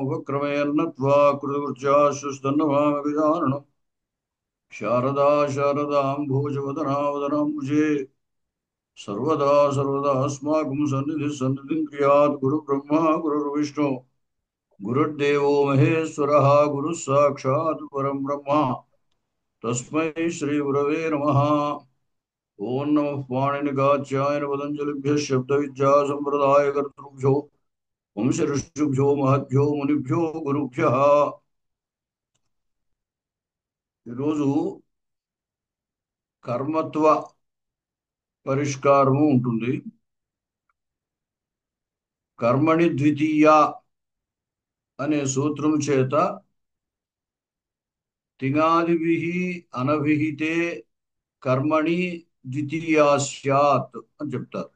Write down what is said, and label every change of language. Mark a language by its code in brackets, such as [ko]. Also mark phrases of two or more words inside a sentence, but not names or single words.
[sa] उपक्रमेऽन्नत्वा कृतकृत्याश्वस्तन्नमामि गजाननम् शारदा शारदाम्भोजवदना वदनाम्बुजे सर्वदा सर्वदा अस्माकं सन्निधिं क्रियात् गुरुब्रह्मा गुरुर्विष्णु गुरुर्देवो महेश्वरः गुरुः साक्षात् परं ब्रह्म तस्मै श्रीगुरवे नमः। ओं नमः पाणिनिकाच्यायन पतञ्जलिभ्यः शब्दविद्या सम्प्रदायकर्तृभ्यो वंशऋषिभ्यो महद्भ्यो मुनिभ्यो गुरुभ्यः। [te] ఈరోజు కర్మత్వ పరిష్కారము ఉంటుంది. [sa] కర్మణి ద్వితీయ [te] అనే సూత్రం చేత [sa] తింగాదిభిః అనభిహితే కర్మణి ద్వితీయా స్యాత్ [te] అని చెప్తారు.